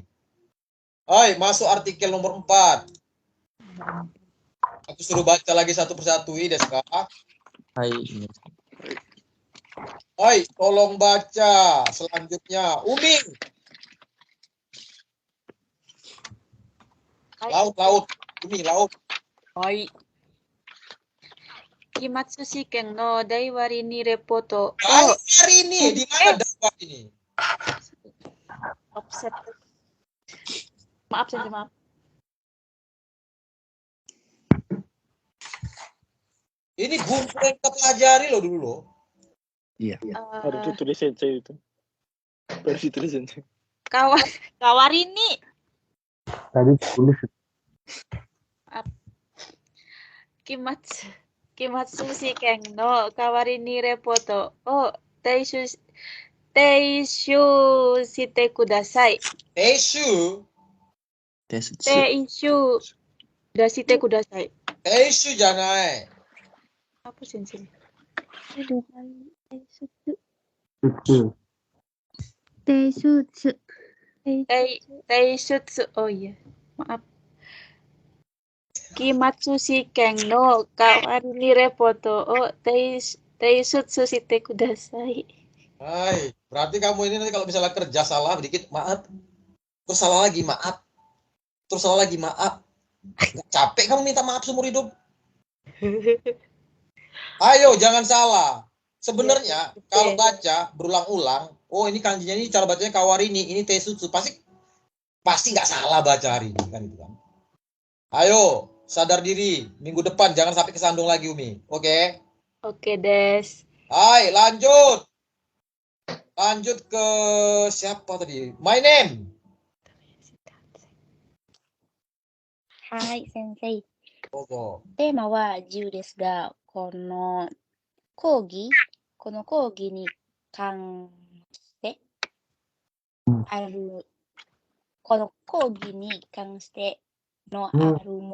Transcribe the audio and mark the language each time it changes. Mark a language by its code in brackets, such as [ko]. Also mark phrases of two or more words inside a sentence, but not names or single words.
[id] Hai, masuk artikel nomor 4. Aku suruh baca lagi satu persatu, Des, Kak. Hai. Hai, tolong baca selanjutnya. Uming. Laut. Uming, laut. Hai. [ja] 期末試験のだいわりにレポート. [id] Daiwari ini di mana daiwari ini? Offset. Maaf, Sensei, maaf. Ini buku yang kita pelajari loh dulu loh. Iya. Harus ditulis Sensei itu. Harus ditulis Sensei. [ja] Kawarini. [id] Tadi tulis. [ja] 期末試験の代わりにレポートをていしゅしてください. Teishu してください. ていしゅじゃない. [id] Apa Sensei? Teishutsu. Oh iya, maaf. [ja] 期末試験の代わりにレポートを提出してください. [id] Hai, berarti kamu ini nanti kalau misalnya kerja salah dikit, maaf. Terus salah lagi, maaf. Terus salah lagi, maaf. Nggak capek kamu minta maaf seumur hidup? Ayo, jangan salah. Sebenarnya kalau baca berulang-ulang, oh ini kanjinya ini cara bacanya kawarini, ini teisutsu, pasti nggak salah baca hari ini kan itu kan. Ayo, sadar diri. Minggu depan jangan sampai kesandung lagi Umi. Oke? Oke, Des. Hai, lanjut. Lanjut ke siapa tadi? [en] My name. [id] Hai, Sensei. Ogo. [ja] テーマは自由ですが、この講義に関してある、この講義に関してのあるもの